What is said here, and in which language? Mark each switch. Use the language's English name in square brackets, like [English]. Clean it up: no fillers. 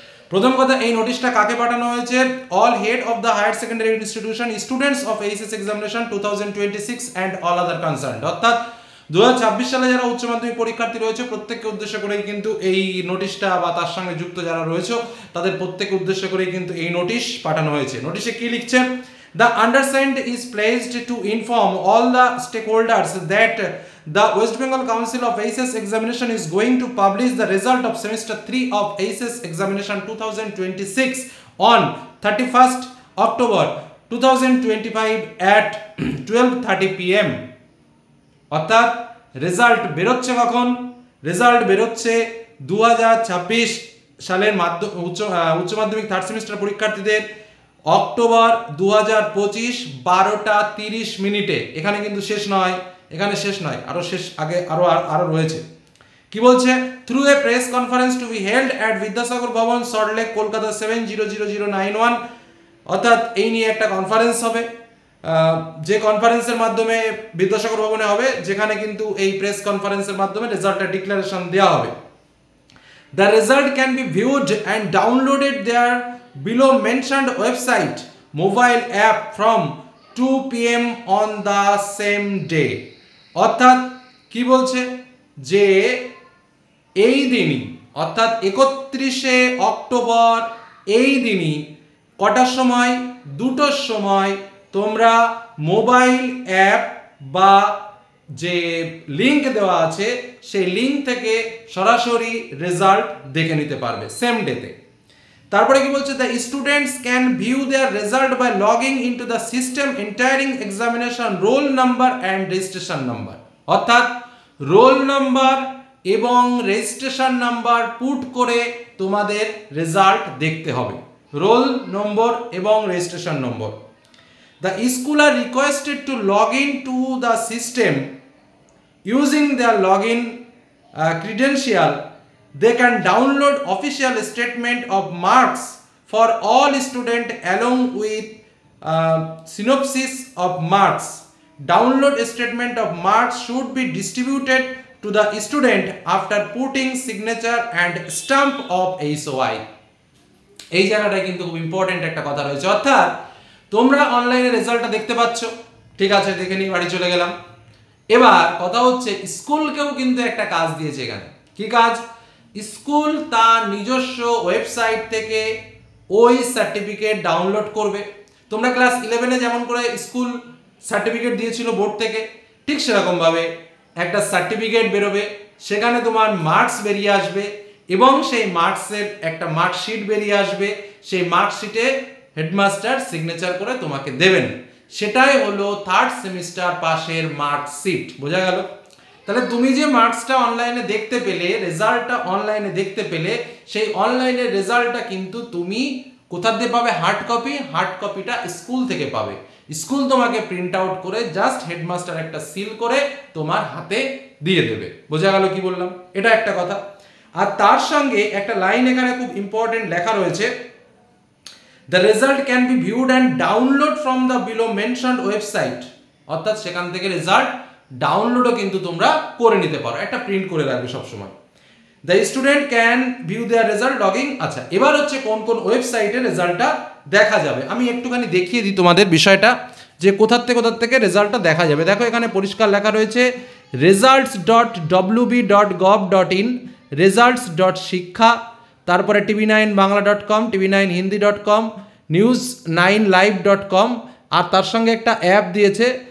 [Bangla] প্রথম কথা, এই নোটিশটা কাকে পাঠানো হয়েছে? [English] All head of the higher secondary institution, students of HS examination 2026 and all other concern. [Bangla] অর্থাৎ 2026 সালে যারা উচ্চ মাধ্যমিক পরীক্ষার্থী রয়েছে প্রত্যেককে উদ্দেশ্য করেই কিন্তু এই নোটিশটা, বা তার সঙ্গে যুক্ত যারা রয়েছে তাদের প্রত্যেককে উদ্দেশ্য করেই কিন্তু এই নোটিশ পাঠানো হয়েছে। নোটিশে কি লিখছে? [English] The undersigned is pledged to inform all the stakeholders that the West Bengal Council of HSC Examination is going to publish the result of semester 3 of HSC Examination 2026 on 31st October 2025 at 12:30 PM. [Bangla] অর্থাৎ result বেরোচ্ছে কখন? Result বেরোচ্ছে 2026 সালের উচ্চ মাধ্যমিক third semester পরীক্ষার্থীদের October 2025 12:30 এখানে কিন্তু শেষ নয়, আরো শেষ আগে আরো রয়েছে। কি বলছে? [English] Through a press conference to be held at Vidyasagar Bhavan, Salt Lake, Kolkata 700091। [Bangla] অর্থাৎ এই নিয়ে একটা কনফারেন্স হবে, যে কনফারেন্সের মাধ্যমে বিদ্যাসাগর ভবনে হবে, যেখানে কিন্তু এই প্রেস কনফারেন্সের মাধ্যমে রেজাল্টের ডিক্লারেশন দেওয়া হবে। [English] The result can be viewed and downloaded there below mentioned website mobile app from 2 PM on the same day. [Bangla] অর্থাৎ কি বলছে? যে এই দিনই, অর্থাৎ 31শে অক্টোবর এই দিনই কটার সময়? 2টোর সময় তোমরা মোবাইল অ্যাপ বা যে লিংক দেওয়া আছে সেই লিংক থেকে সরাসরি রেজাল্ট দেখে নিতে পারবে সেম ডেতে। তারপরে কি বলছে? [English] The students can view their result by logging into the system entering examination roll number and registration number. [Bangla] অর্থাৎ রোল নাম্বার এবং রেজিস্ট্রেশন নাম্বার পুট করে তোমাদের রেজাল্ট দেখতে হবে। রোল নম্বর এবং registration number. [English] The school are requested to log in to the system using their login credential. They can download official statement of marks for all students along with synopsis of marks. Download statement of marks should be distributed to the student after putting signature and stamp of HOI. [Bangla] এই জায়গাটায় কিন্তু খুব important একটা কথা রয়েছে। অর্থাৎ তোমরা অনলাইনে রেজাল্টটা দেখতে পাচ্ছ, ঠিক আছে, দেখে নিয়ে বাড়ি চলে গেলাম। এবার কথা হচ্ছে স্কুলকেও কিন্তু একটা কাজ দিয়েছে এখানে। কি কাজ? স্কুল তার নিজস্ব ওয়েবসাইট থেকে ওই সার্টিফিকেট ডাউনলোড করবে। তোমরা ক্লাস 11-এ যেমন করে স্কুল সার্টিফিকেট দিয়েছিল বোর্ড থেকে, ঠিক সেরকমভাবে একটা সার্টিফিকেট বেরোবে, সেখানে তোমার মার্কস বেরিয়ে আসবে, এবং সেই মার্কসের একটা মার্কশিট বেরিয়ে আসবে। সেই মার্কশিটে হেডমাস্টার সিগনেচার করে তোমাকে দেবেন। সেটাই হলো থার্ড সেমিস্টার পাশের মার্কশিট। বোঝা গেল? তাহলে তুমি যে মার্কসটা অনলাইনে দেখতে পেলে, রেজাল্টটা অনলাইনে দেখতে পেলে, সেই অনলাইনের রেজাল্টটা কিন্তু তুমি কোথা থেকে পাবে? Hard copy. হার্ড কপিটা স্কুল থেকে পাবে। স্কুল তোমাকে প্রিন্ট আউট করে জাস্ট হেডমাস্টার একটা সিল করে তোমার হাতে দিয়ে দেবে। বোঝা গেল কি বললাম? এটা একটা কথা। আর তার সঙ্গে একটা লাইন এখানে খুব ইম্পর্টেন্ট লেখা রয়েছে, [English] The result can be viewed and download from the below mentioned website. [Bangla] অর্থাৎ সেখান থেকে রেজাল্ট ডাউনলোডও কিন্তু তোমরা করে নিতে পারো, একটা প্রিন্ট করে রাখবে সবসময়। [English] The student can view their result logging. [Bangla] আচ্ছা, এবার হচ্ছে কোন কোন ওয়েবসাইটে রেজাল্টটা দেখা যাবে। আমি একটুখানি দেখিয়ে দিই তোমাদের বিষয়টা, যে কোথা থেকে রেজাল্টটা দেখা যাবে। দেখো এখানে পরিষ্কার লেখা রয়েছে results.wb.gov.in, results.শিক্ষা, তারপরে tv9bangla.com, tv9hindi.com, news9live.com, আর তার সঙ্গে একটা অ্যাপ দিয়েছে